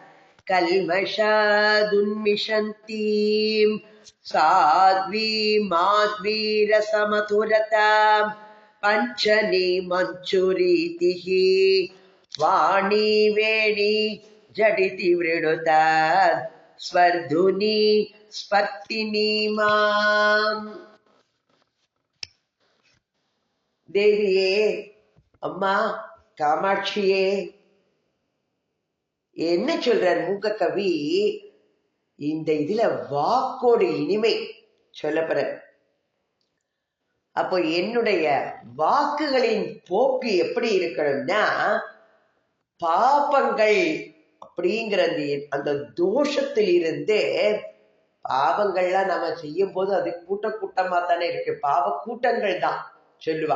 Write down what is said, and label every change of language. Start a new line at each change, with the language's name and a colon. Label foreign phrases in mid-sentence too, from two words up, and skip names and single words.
Sanskrit: कल्मषादुन्मिषन्तीं साध्वीमाध्वीरसमधुरतां पञ्चनीमञ्चुरीतिः वाणी वेणी झटिति वृणुतात् स्वर्धुनी स्पत्तिनी माम्।
Tamil: தேவியே, அம்மா காமாட்சியே, என்ன சொல்றார் மூக்க கவி? இந்த இதுல வாக்கோடு இனிமை சொல்லப்படுற. அப்போ என்னுடைய வாக்குகளின் போக்கு எப்படி இருக்கணும்னா, பாபங்கள் அப்படிங்கிற அந்த தோஷத்திலிருந்து, பாவங்கள்லாம் நம்ம செய்யும் போது அது கூட்டமா தானே இருக்கு, பாவ கூட்டங்கள் தான் சொல்லுவா.